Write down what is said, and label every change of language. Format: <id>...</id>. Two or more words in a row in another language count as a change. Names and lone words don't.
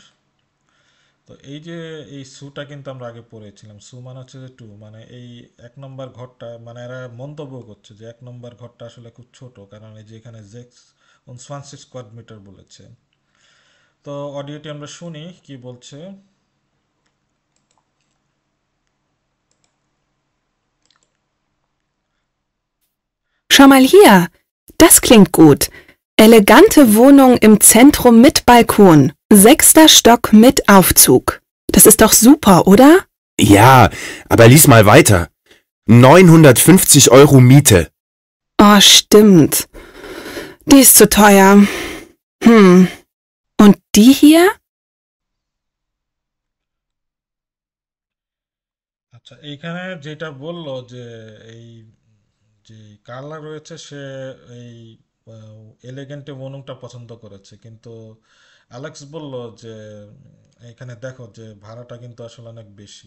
<bn>তো এই যে এই সুটা কিন্তু আমরা আগে পড়েছিলাম, সু মানে হচ্ছে যে টু, মানে এই 1 নম্বর ঘরটা, মানে এরা মন্তব্য করছে যে 1 নম্বর ঘরটা আসলে খুব ছোট, কারণ এই যে এখানে জেক্স 20</bn> <en>square meter</en> <bn>বলেছে। তো অডিওটি আমরা শুনি কি বলছে।</bn> <de>Schau mal hier. Das klingt gut. Elegante Wohnung im Zentrum mit Balkon. 6. Stock mit Aufzug. Das ist doch super, oder? Ja, aber lies mal weiter. 950 Euro Miete. Oh, stimmt. Die ist zu teuer. Und die hier?</de> <bn>আচ্ছা, এইখানে যেটা বললো যে এই যে কার্লা রয়েছে সে এই এলিগেন্টে মনুংটা পছন্দ করেছে, কিন্তু অ্যালেক্স বলল যে এখানে দেখো যে ভাড়াটা কিন্তু আসলে অনেক বেশি।</bn>